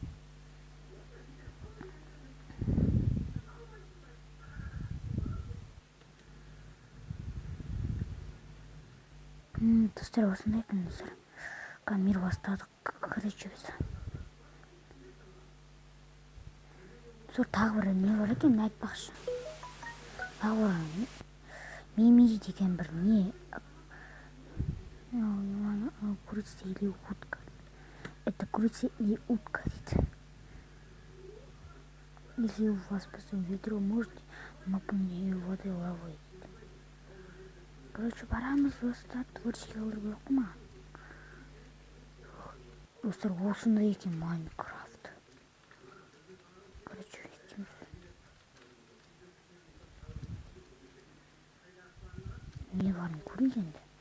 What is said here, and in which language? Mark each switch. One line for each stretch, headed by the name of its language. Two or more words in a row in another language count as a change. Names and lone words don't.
Kazakh: Достар, осындай екен, достар. Мир бастадық. Короче, біз. Достар, тағы бір не бар екен, айтпақшы. Тағы бір мими деген бір не.
Russian: Курица или утка. Это курица или утка, дейді. Если у вас пустое ведро, можете наполнить водой лавой.
Kazakh: Короче, барамыз достар, творческий қылдырып оқыма. Достар, осындай екен Майнкрафт. Короче, істейміз. Не барын көрейік енді.